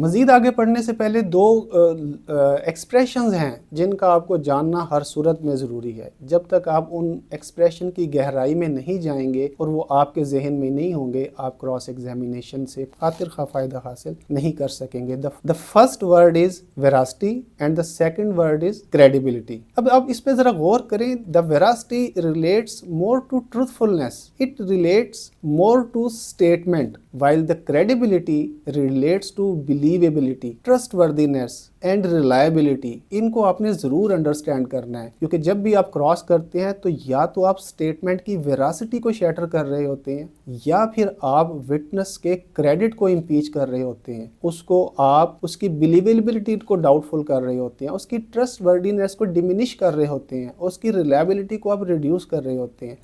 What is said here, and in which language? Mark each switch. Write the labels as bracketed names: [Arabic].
[Urdu] مزید آگے پڑھنے سے پہلے 2 ایکسپریشنز ہیں جن کا آپ کو جاننا ہر صورت میں ضروری ہے. جب تک آپ ان ایکسپریشن کی گہرائی میں نہیں جائیں گے اور وہ آپ کے ذہن میں نہیں ہوں گے, آپ کراس ایگزامینیشن سے خاطر خواہ فائدہ حاصل نہیں کر سکیں گے. [English] The first word is veracity and the second word is credibility. [Urdu] اب آپ اس پہ ذرا غور کریں. [English] The veracity relates more to truthfulness. It relates more to statement, while the credibility relates to believability, trustworthiness and reliability. [Urdu] ان کو آپ نے ضرور انڈرسٹینڈ کرنا ہے, کیونکہ جب بھی آپ کراس کرتے ہیں تو یا تو آپ سٹیٹمنٹ کی ویراسٹی کو شیٹر کر رہے ہوتے ہیں, یا پھر آپ وٹنس کے کریڈٹ کو امپیچ کر رہے ہوتے ہیں, اس کو آپ اس کی بلیویبلٹی کو ڈاؤٹ فل کر رہے ہوتے ہیں, اس کی ٹرسٹ وردینس کو ڈیمینش کر رہے ہوتے ہیں, اس کی ریلائبلٹی کو آپ ریڈیوس کر رہے ہوتے ہیں.